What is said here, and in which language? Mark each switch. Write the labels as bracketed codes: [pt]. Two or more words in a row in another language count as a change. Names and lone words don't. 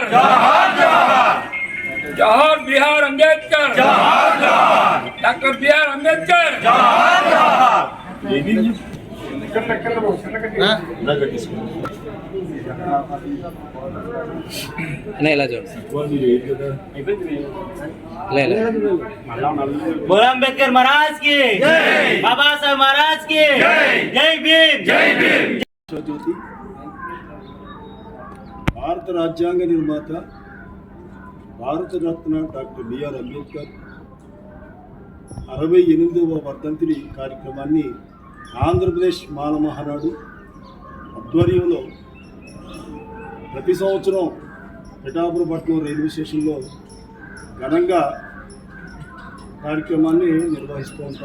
[te] జోహార్ జోహార్, జోహార్ బిహార్ అంబేద్కర్, జోహార్ జోహార్, డాక్టర్ బిఆర్ అంబేద్కర్. జోహార్ జోహార్. ఇలా చూడండి. [hi] बोल अम्बेडकर महाराज की जय, बाबा साहब महाराज की जय, जय भीम, जय भीम. [te] జ్యోతి భారత రాజ్యాంగ నిర్మాత భారతరత్న డాక్టర్ బిఆర్ అంబేద్కర్ 68వ వర్ధంతి కార్యక్రమాన్ని ఆంధ్రప్రదేశ్ మానవ మహానాడు ఆధ్వర్యంలో ప్రతి సంవత్సరం పిఠాపురపట్నం రైల్వే స్టేషన్లో ఘనంగా కార్యక్రమాన్ని నిర్వహిస్తూ ఉంటాం.